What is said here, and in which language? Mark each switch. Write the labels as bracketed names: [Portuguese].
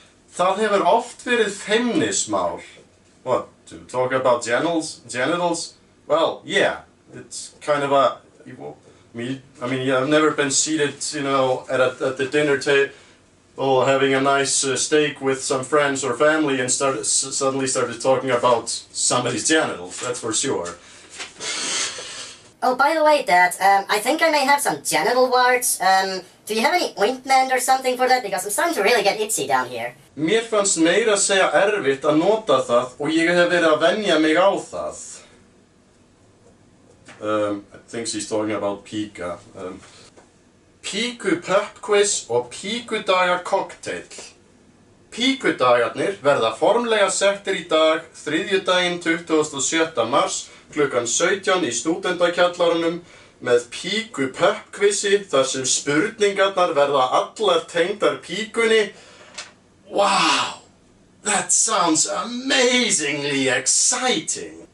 [Icelandic] Það hefur oft verið feministmál. [English] What, to talk about genitals? Well, yeah, it's kind of a... I mean, I've never been seated, you know, at the dinner table, having a nice steak with some friends or family and suddenly started talking about somebody's genitals, that's for sure. Oh, by the way, Dad, I think I may have some genital warts. Do you have any ointment or something for that? Because I'm starting to really get itchy down here. [Icelandic] Mér fannst meira að segja erfitt að nota það og ég hef verið að venja mig á það. [English] I think she's talking about píka. [Icelandic] Píku [English] pub quiz [Icelandic] og píkudagar cocktail. Píkudagarnir verða formlega settir í dag, þriðjudaginn 27. mars, klukkan 17 í stúdendakjallarunum með píku pub quizi þar sem spurningarnar verða allar tengdar píkunni. [English] Wow! That sounds amazingly exciting!